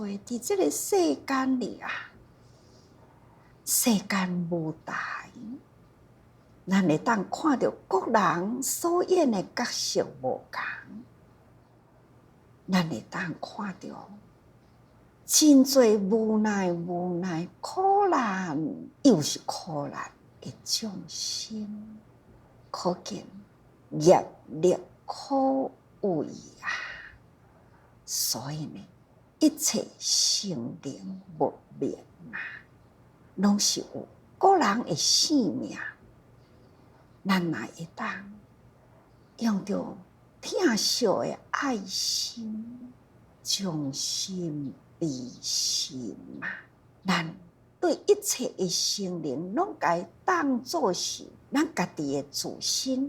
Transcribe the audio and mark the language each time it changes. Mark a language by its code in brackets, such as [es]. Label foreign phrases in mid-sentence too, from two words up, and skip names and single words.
[nan] 伫这个世间里啊，世间舞台，咱会当看到各人所演的角色无同，咱会当看到真多无奈、苦难又是苦难的众生，可见业力可畏啊！所以呢，一切生灵不灭啊，拢是有个人的性命，咱若会当用着疼惜的爱心，将心比心嘛，咱对一切的生灵，拢该当作是咱家己的自身。